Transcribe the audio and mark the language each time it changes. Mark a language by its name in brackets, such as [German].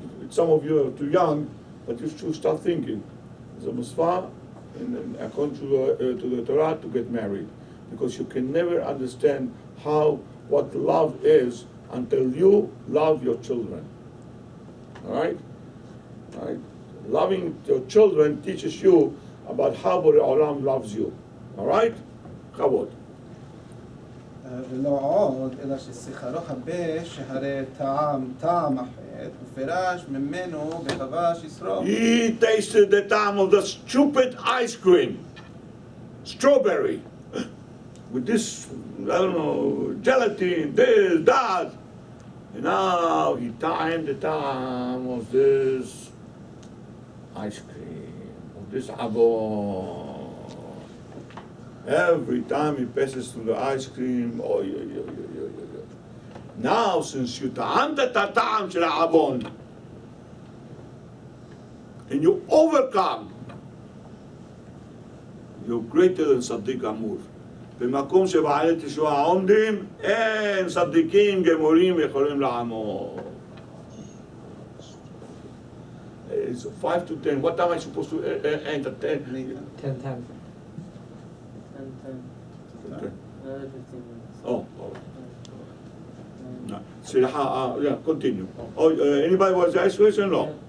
[English] Some of you are too young, but you should start thinking. It's a musfah, and according to the Torah, to get married, because you can never understand what love is until you love your children. All right? All right? Loving your children teaches you about how Borei Olam loves you. All right? Chavod. [Hebrew] ולא עוד, אלא ששכרו הרבה, שהרי טעם החטא, ופרש ממנו וחבש ישרו. [English] He tasted the time of the stupid ice cream, strawberry, with this, I don't know, gelatin, this, that. And now he timed the time of this ice cream, of this avon. Every time he passes through the ice cream, oh, yeah. Now, since you ta'amt [Hebrew] את הטעם של העוון, [English] and you overcome, you're greater than [Hebrew] צדיק גמור. במקום שבעלי תשועה עומדים, אין צדיקים גמורים יכולים לעמוד. [English] It's 5 to 10. What time am I supposed to end at 10? 10. 10. Okay. Another 15 minutes. Oh. No. Yeah, continue. Oh, anybody wants to ask question? No.